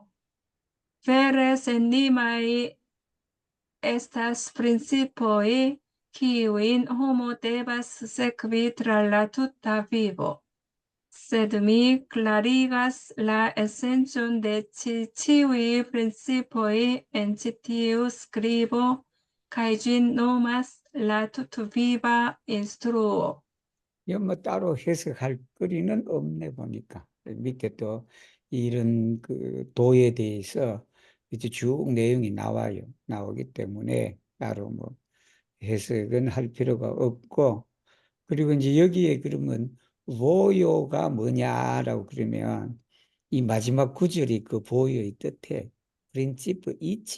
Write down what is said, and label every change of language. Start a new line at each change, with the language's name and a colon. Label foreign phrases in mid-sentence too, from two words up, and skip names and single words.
Esperanto: Vere senlimaj estas principoj kiujn homo devas sekvi tra la tuta vivo. Sed mi klarigas la esencon de ĉiuj principoj en ĉi tiu skribo kaj ĝin nomas la tutviva instruo.
Korean: 이건 뭐 따로 해석할 거리는 없네 보니까 밑에 또 이런 그 도에 대해서 이제 쭉 내용이 나오기 때문에 따로 뭐 해석은 할 필요가 없고 그리고 이제 여기에 그러면 보요가 뭐냐라고 그러면 이 마지막 구절이 그 보요의 뜻에 프린시프 이치다.